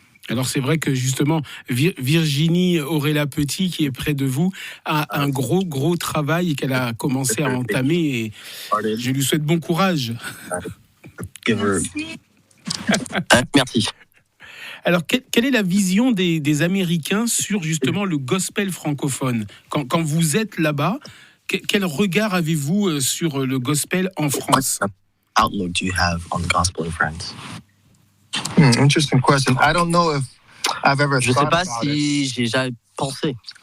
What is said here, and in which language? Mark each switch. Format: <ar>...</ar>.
<fr>Alors c'est vrai que justement, Virginie Aurella Petit, qui est près de vous, a un gros travail qu'elle a commencé à entamer et je lui souhaite bon courage. Merci. Alors, quelle est la vision des Américains sur justement le gospel francophone? Quand vous êtes là-bas, quel regard avez-vous sur le gospel en France?</fr> <en>Outlook do you have on gospel in France? Interesting question. I don't know if I've ever</en> <fr>Je ne sais pas si j'ai déjà pensé.</fr>